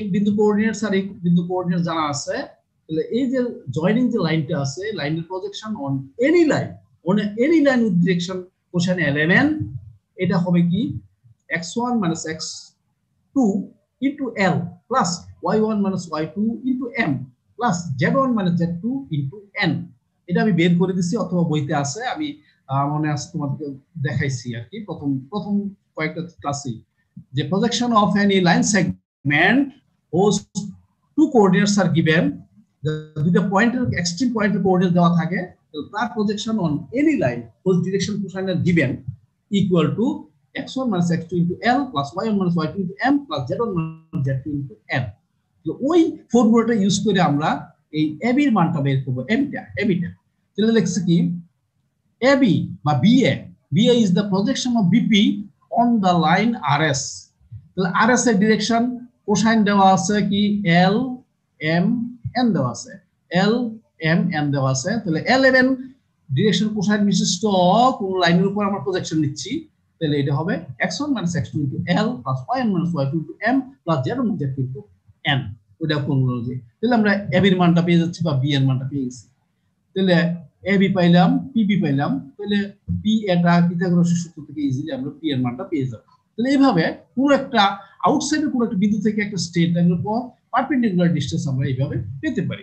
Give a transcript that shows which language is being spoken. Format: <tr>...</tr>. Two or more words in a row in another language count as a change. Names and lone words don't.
<bn>বিন্দু কোঅর্ডিনেটস আর এক বিন্দু কোঅর্ডিনেট জানা আছে, তাহলে এই যে জয়েনিং যে লাইনটা আছে, লাইনের</bn> <en>projection on any line with direction cosine element,</en> <bn>এটা হবে কি</bn> <en>x1 - x2 into l plus y1 - y2 into m plus z1 - z2 into n.</en> <bn>এটা আমি বের করে দিছি, অথবা বইতে আছে, আমি মনে আছে তোমাদেরকে দেখাইছি আর কি প্রথম কয়েকটা ক্লাসে, যে</bn> <en>projection of any line segment whose two coordinates are given,</en> <bn>দুইটা পয়েন্টের এক্সট্রিম পয়েন্টের কোঅর্ডিনেট দেওয়া থাকে, তার</bn> <en>projection on any line whose direction cosine are given equal to x1 - x2 into l plus y1 - y2 into m plus z1 - z2 into n।</en> <bn>তো ওই ফর্মুলাটা ইউজ করে আমরা এই এবি এর মানটা বের করব। এবিটা তাহলে লিখছি কি এবি বা বিএ</bn> <en>is the projection of BP on the line RS।</en> <bn>তাহলে RS এর</bn> <en>direction cosine</en> <bn>দেওয়া আছে কি l m n দেওয়া আছে, l m n দেওয়া আছে। তাহলে l11</bn> <en>direction cosine</en> <bn>বিশিষ্ট কোন লাইনের উপর আমরা প্রজেকশন নিচ্ছি, তাহলে এটা হবে</bn> <en>x1 - x2 into l plus y1 - y2 into m plus z1 - z2 into n।</en> <bn>ওটা ফর্মুলা অনুযায়ী তাহলে আমরা ab এর মানটা পেয়ে যাচ্ছি বা b এর মানটা পেয়ে গেছি। তাহলে ab পাইলাম, pb পাইলাম, তাহলে p এটা পিথাগোরাসের সূত্র থেকে ইজিলি আমরা p এর মানটা পেয়ে যাব। তাহলে এইভাবে পুরো একটা আউটসাইডের কোনো একটা বিন্দু থেকে একটা স্ট্রেট লাইনের উপর</bn> <en>perpendicular distance</en> <bn>আমরা এইভাবে পেতে পারি।</bn>